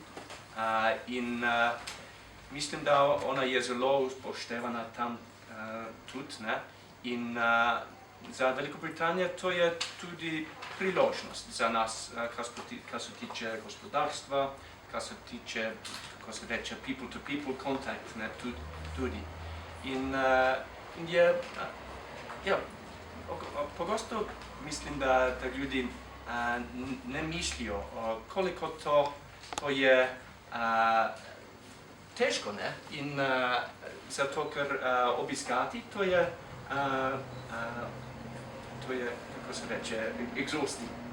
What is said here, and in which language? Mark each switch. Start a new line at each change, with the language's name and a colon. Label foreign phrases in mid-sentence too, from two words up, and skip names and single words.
Slovenian: In mislim, da ona je zelo upoštevana tam tudi, ne? In za Veliko Britanijo to je tudi priložnost za nas, kar se tiče gospodarstva, kar se tiče, kako se reče,
English: people-to-people contact,
Slovenian: ne? Tudi. In je, ja, pogosto mislim, da ljudi ne mislijo, koliko to je težko, ne? In zato, ker obiskati, to je, kako se reče, exhausting.